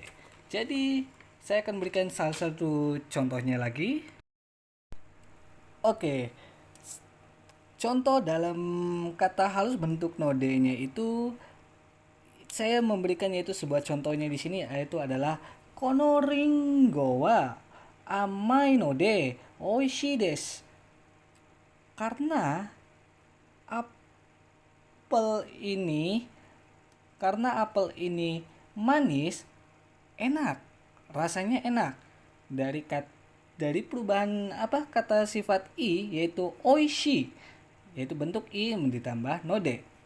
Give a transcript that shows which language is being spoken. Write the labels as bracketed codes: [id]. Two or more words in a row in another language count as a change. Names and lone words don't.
[id] Jadi, saya akan berikan salah satu contohnya lagi. Oke. Contoh dalam kata halus bentuk nodenya itu saya memberikan yaitu sebuah contohnya di sini, yaitu adalah [ja] このりんごは甘いので美味しいです. [id] Karena apel ini manis, enak, rasanya enak. Dari perubahan kata sifat i, yaitu oishi, yaitu bentuk i ditambah node.